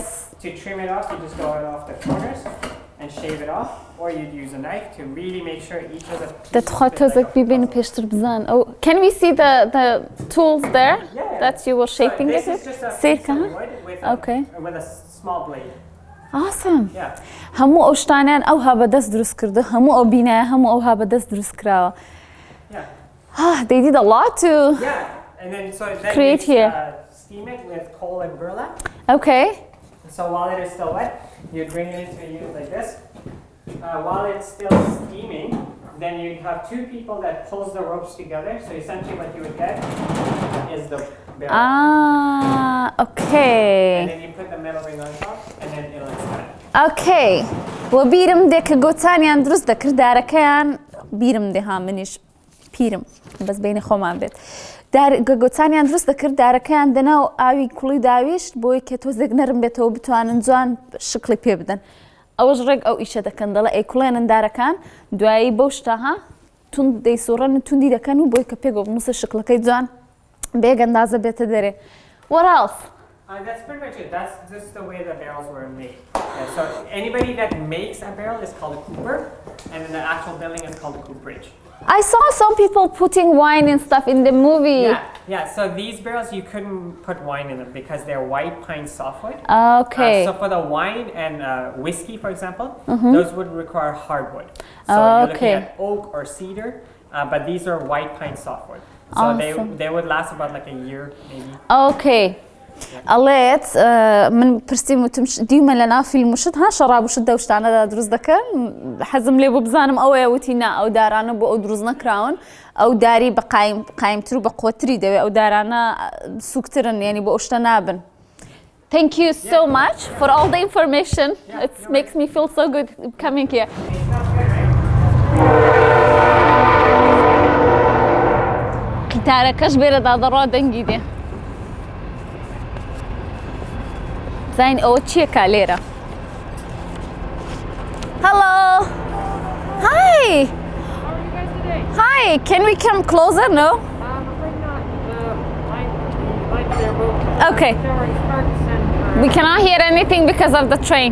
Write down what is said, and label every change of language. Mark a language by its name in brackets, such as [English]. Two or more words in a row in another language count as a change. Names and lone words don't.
[English] To trim it off, you just go it off the corners and shave it off, or you'd use a knife to really make sure each of the Can we see the tools there that you were shaping so it this with? is just a piece of wood with a small blade. Awesome. Yeah. [Central Kurdish] هەموو ئەو شتانیان ئەوها بەدەست دروست کردو هەموو ئەو بینایە هەموو ئەوها بەدەست دروست کراوە. [English] They did a lot to and then then create here. Steam it with coal and burlap. Okay. So while it is still wet, you bring it into a unit like this. While it's still steaming, then you have two people that pulls the ropes together. So essentially what you would get is the barrel. Okay. And then you put the metal ring on top, and then it'll expand. Okay. [Central Kurdish] وبیرم دێ کە گۆچانیان دروست دەکرد دارەکەیان بیرم دێها منیش پیرم بەس بینی خۆمان بێت. گۆچانیان دروست دەکرد دارەکەیان دەناو ئاوی کوڵی داویشت بۆی کە تۆزێک نەرم بێتەوە بتوانن جوان شکلی پێ بدەن. ئەوەش ڕێک ئەو ئیشە دەکەن دەڵێ ئەی کوڵێنن دارەکان دوایی بەو شتاها تون دەیسوڕەن توندی دەکەن و بۆی کە پێگۆ بنووسە شکلەکەی جوان بێگەندازە بێتە دەرێ. [English] What else? That's pretty much it. That's just the way the barrels were made. So anybody that makes a barrel is called a cooper, and then the actual building is called a cooperage. I saw some people putting wine and stuff in the movie. Yeah. So these barrels you couldn't put wine in them because they're white pine softwood. Okay. So for the wine and whiskey, for example, those would require hardwood. So you're looking at oak or cedar, but these are white pine softwood. So they would last about like a year maybe. Okay. [Central Kurdish] ئەڵێت من پرسیم وتم دیمە لە ناو فیلمشت ها شەڕاب وشت دەوشتانەدا دروست دەکەن حەزم لێ بۆ بزانم ئەوەیە وتی نا ئەو دارانە بۆ ئەو دروست نەکراون ئەو داری بە قایمتر و بە قۆتری دەوێت ئەو دارانە سوکترن یعنی بۆ ئەو شتە نابن. [English] Thank you so much for all the information. It makes me feel so good coming here. [Central Kurdish] گیتارەکەش بێرە دادەڕوا دەنگی دێ. زین ئەوە چیەکە لێرە؟ [English] Hello. Hi. How are you guys today? Hi. Can we come closer? No? I'm afraid not. Lights there, but Okay. showering sparks and We cannot hear anything because of the train.